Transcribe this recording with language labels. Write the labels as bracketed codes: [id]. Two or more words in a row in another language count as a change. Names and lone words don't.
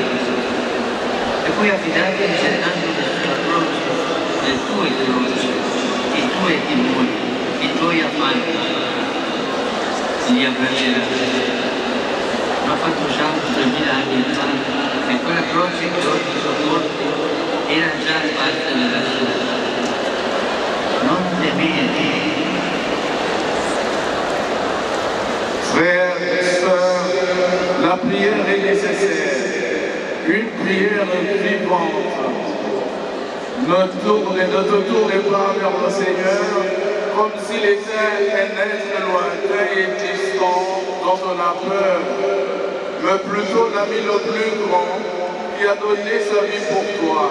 [it] E puoi affidarti gettandoti sulla croce le tue croci, i tuoi timori, i tuoi affanni. Li abbraccerai. L'ho fatto già 2000 anni fa e quella croce che oggi sopporti era già parte della sua. Non temere. [fr] Frères et sœurs, la prière est nécessaire, une prière vivante. Ne te tournez pas vers le Seigneur comme s'il était un être lointain et distant dont on a peur, mais plutôt l'ami le plus grand qui a donné sa vie pour toi.